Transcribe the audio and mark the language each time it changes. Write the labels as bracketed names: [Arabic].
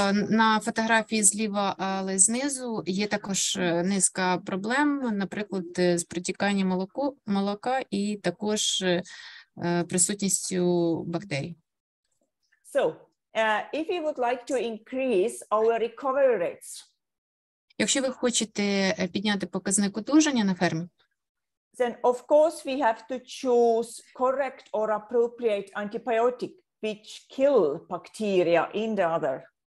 [Ukrainian] На фотографії зліва, але знизу є також низка проблем, наприклад, з протіканням молока і також присутністю бактерій. [English] So, if we would like to increase our recovery rates, [Ukrainian] якщо ви хочете підняти показник одужання на фермі, [English] then of course we have to choose correct or appropriate antibiotic which kill bacteria in the udder.